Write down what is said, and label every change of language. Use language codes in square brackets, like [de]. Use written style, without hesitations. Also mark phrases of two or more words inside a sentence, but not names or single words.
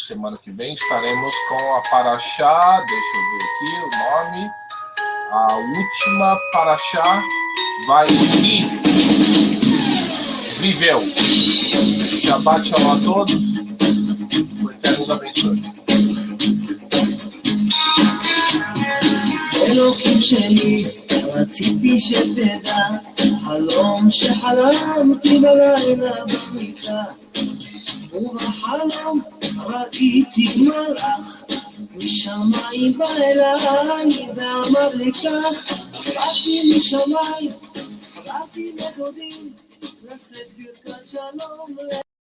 [pt] Semana que vem estaremos com a Parashá, deixa eu ver aqui o nome, a última Parashá vai aqui, viveu. [he] שבת שלום [pt] a todos. O Eterno nos abençoe. [he] אלוקים שלי, רציתי שתדע, חלום שחלמתי בלילה במיטה, ובחלום ראיתי מלאך משמיים בא אליי ואמר לי כך, באתי משמיים, באתי לדודים לשאת ברכת שלום